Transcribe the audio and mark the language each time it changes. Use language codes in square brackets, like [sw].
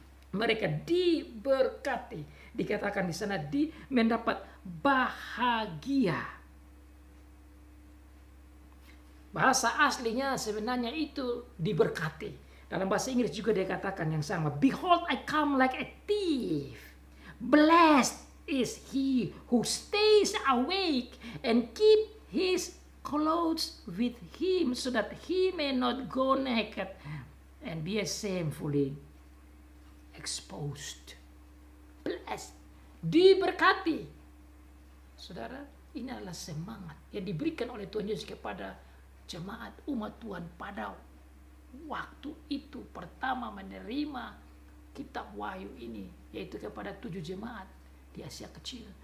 [id] Mereka diberkati. Dikatakan di sana mendapat bahagia. Bahasa aslinya sebenarnya itu diberkati. Dalam bahasa Inggris juga dikatakan yang sama. [en] Behold, I come like a thief. Blessed is he who stays awake and keep his clothes with him so that he may not go naked and be shamefully exposed. Blessed, [id] diberkati. Saudara, ini adalah semangat yang diberikan oleh Tuhan Yesus kepada jemaat umat Tuhan pada waktu itu pertama menerima kitab Wahyu ini, yaitu kepada 7 jemaat di Asia Kecil.